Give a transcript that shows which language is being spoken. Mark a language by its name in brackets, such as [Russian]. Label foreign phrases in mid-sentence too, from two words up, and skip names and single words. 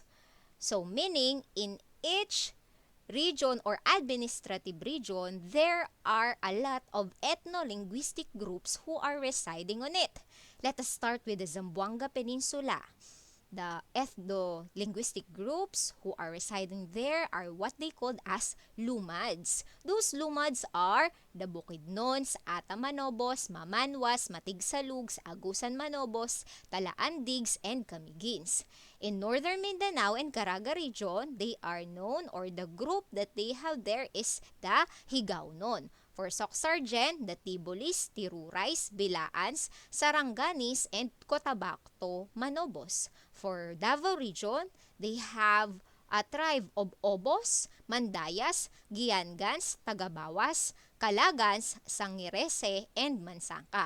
[English] So meaning in each region or administrative region, there are a lot of ethno-linguistic groups who are residing on it. Let us start with the Zamboanga Peninsula. The ethno-linguistic groups who are residing there are what they called as Lumads. Those Lumads are the Bukidnons, Atamanobos, Mamanwas, Matigsalugs, Agusan Manobos, Talaandigs, and Camigins. In northern Mindanao and Caraga region, they are known or the group that they have there is the Higaonon. For Soc-Sargen, the Tibolis, Tirurais, Bilaans, Saranganis, and Cotabato, Manobos. For Davao region, they have a tribe of Obos, Mandayas, Giangans, Tagabawas, Kalagans, Sangirese, and Mansangka.